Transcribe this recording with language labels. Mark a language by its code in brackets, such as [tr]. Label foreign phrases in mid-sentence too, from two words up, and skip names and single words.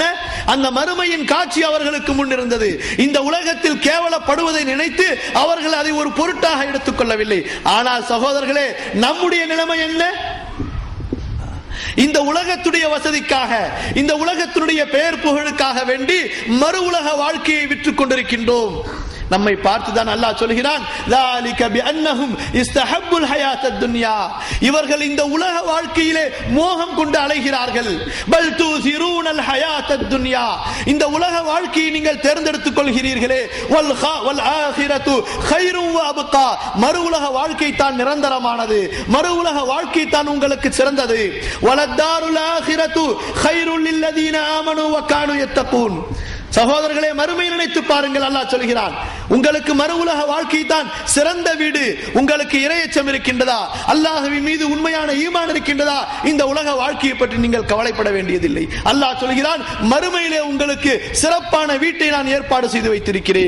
[ta] அந்த மறுமையின் காட்சி அவர்களுக்கு முன் இருந்தது. இந்த உலகத்தில் கேவலப்படுவதை நினைத்து அவர்கள் அதை ஒரு பொருட்டாக எடுத்துக் கொள்ளவில்லை. ஆனால் சகோதரர்களே, நம்முடைய நிலைமை என்ன? இந்த உலகத்துடைய வசதிக்காக, இந்த உலகத்தினுடைய பெயர் புகழுக்காக வேண்டி மறு உலக வாழ்க்கையை விற்றுக் கொண்டிருக்கின்றோம். நம்மை பார்த்துதான் அல்லாஹ் சொல்கிறான், [ar] ذَلِكَ بِأَنَّهُمْ اسْتَحَبُّوا الْحَيَاةَ الدُّنْيَا, [ta] இவர்கள் இந்த உலக வாழ்க்கையிலே மோகம் கொண்டு அலைகிறார்கள். [ar] بَلْ تُؤْثِرُونَ الْحَيَاةَ الدُّنْيا, [ta] இந்த உலக வாழ்க்கையை நீங்கள் தேர்ந்தெடுத்துக் கொள்கிறீர்களே. [ar] وَالْآخِرَةُ خَيْرٌ وَأَبْقَى, [ta] மறு உலக வாழ்க்கை தான் நிரந்தரமானது, மறு உலக வாழ்க்கை தான் உங்களுக்கு சிறந்தது. [ar] وَلَلدَّارُ الْآخِرَةُ خَيْرٌ لِلَّذِينَ آمَنُوا وَكَانُوا يَتَّقُونَ. [ta] சகோதரர்களே, மறுமை நினைத்து பாருங்கள். அல்லாஹ் சொல்கிறான், உங்களுக்கு மறு உலக வாழ்க்கை தான் சிறந்த வீடு. உங்களுக்கு இறையச்சம் இருக்கின்றதா? அல்லாஹ்வின் மீது உண்மையான ஈமான் இருக்கின்றதா? இந்த உலக வாழ்க்கையை பற்றி நீங்கள் கவலைப்பட வேண்டியதில்லை. அல்லாஹ் சொல்கிறான், மறுமையிலே உங்களுக்கு சிறப்பான வீட்டை நான் ஏற்பாடு செய்து வைத்திருக்கிறேன்.